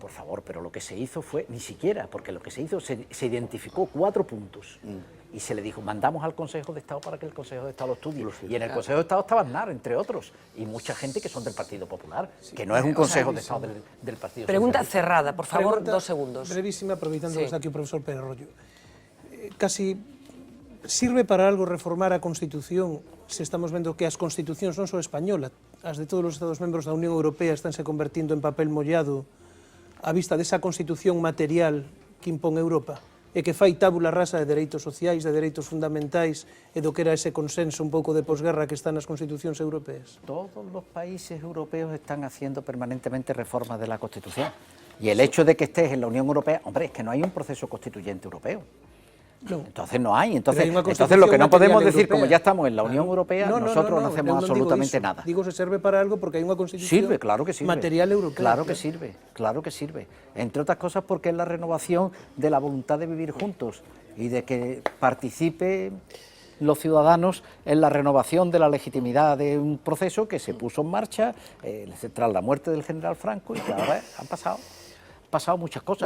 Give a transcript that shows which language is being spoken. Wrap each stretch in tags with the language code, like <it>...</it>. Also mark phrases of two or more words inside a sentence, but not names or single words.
<es>Por favor, pero lo que se hizo fue, ni siquiera, porque lo que se hizo, se identificó 4 puntos y se le dijo, mandamos al Consejo de Estado para que el Consejo de Estado lo estudie. Y en el Consejo de Estado estaba Aznar, entre otros, y mucha gente que son del Partido Popular, que no es un Consejo de Estado del Partido Pregunta Socialista. cerrada, por favor,</es> <gl>Pregunta</gl> <es>2 segundos.</es> <gl>brevísima, aproveitando</gl> <es>Sí.</es> <gl>que está aquí o profesor Pérez Royo. Casi sirve para algo reformar a Constitución se estamos vendo que as constitucións non só española, as de todos os Estados membros da Unión Europea estánse convertindo en papel mollado á vista desa constitución material que impón Europa e que fai tábula rasa de dereitos sociais, de dereitos fundamentais e do que era ese consenso un pouco de posguerra que está nas constitucións europeas.</gl> <es>Todos los países europeos están haciendo permanentemente reformas de la Constitución. Y el hecho de que estés en la Unión Europea, hombre, es que no hay un proceso constituyente europeo.</es> <gl>Non.</gl> <es>Entonces no hay. Entonces,</es> <gl>Pero hai unha</gl> <es>entonces lo que no podemos</es> <gl>constitución</gl> <es>decir, como</es> <gl>europea.</gl> <es>ya estamos en la Unión Europea, nosotros no hacemos</es> <gl>eu non digo</gl> <es>absolutamente</es> <gl>iso.</gl> <es>nada.</es> <gl>Digo, se serve para algo porque hai unha constitución</gl> <es>Sirve, claro que sirve.</es> <gl>material europea.</gl> <es>Claro que sirve, claro que sirve. Entre otras cosas porque es la renovación de la voluntad de vivir juntos y de que participen los ciudadanos en la renovación de la legitimidad de un proceso que se puso en marcha tras la muerte del general Franco y que ahora han pasado muchas cosas.</es>